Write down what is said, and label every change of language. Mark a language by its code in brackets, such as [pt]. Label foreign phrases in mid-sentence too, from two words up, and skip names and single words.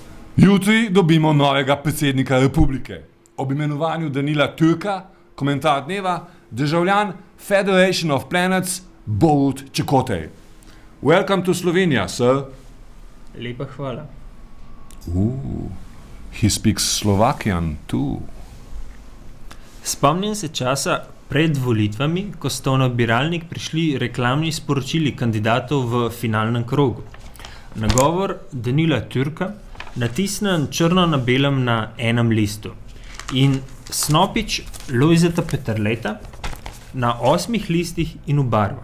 [sl] Jutri dobimo novega predsednika republike. Ob imenovanju Danila Türka, komentar dneva, državljan Federation of Planets Borut Čekotej. [en] Welcome to Slovenia, sir. [sl] Lepa hvala. [en] He speaks Slovakian too. [sl] Spomnim se časa pred volitvami, ko sta v nabiralnik prišli reklamni sporočili kandidatov v finalnem krogu. Nagovor Danila Türka natisnen črno na belem na enem listu in Snopič Lojzeta Peterleta na 8 listih in v barvah.